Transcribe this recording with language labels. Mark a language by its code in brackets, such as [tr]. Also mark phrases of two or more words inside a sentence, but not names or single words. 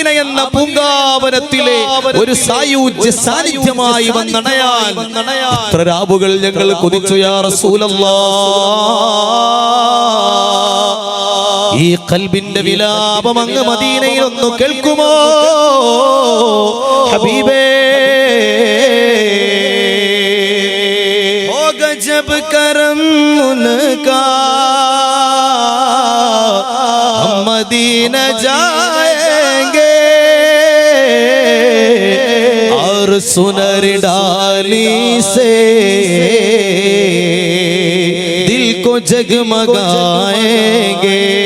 [ml] എന്ന പൂങ്കാവനത്തിലെ ഒരു സായുജ്യ സാന്നിധ്യമായി വന്നണയാൻ എത്ര രാവുകൾ ഞങ്ങൾ കൊതിച്ചു [ar] يا رسول الله. [ml] ഈ ഖൽബിന്റെ വിലാപം അങ്ങ് മദീനയിൽ ഒന്ന് കേൾക്കുമോ ഹബീബേ? [hi] जब करम उनका हम मदीना जाएंगे और सुनर डाली से दिल को जगमगाएंगे।